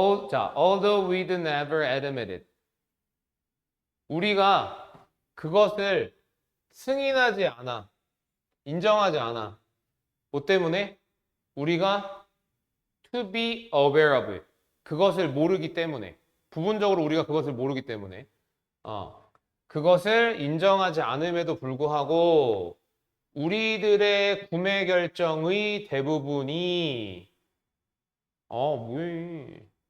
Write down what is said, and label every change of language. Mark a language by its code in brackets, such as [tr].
[en] 자, although we'd never admitted. [ko] 우리가 그것을 승인하지 않아. 인정하지 않아. 뭐 때문에? 우리가 [en] to be aware of it. [ko] 그것을 모르기 때문에. 부분적으로 우리가 그것을 모르기 때문에. 그것을 인정하지 않음에도 불구하고 우리들의 구매 결정의 대부분이 뭐해.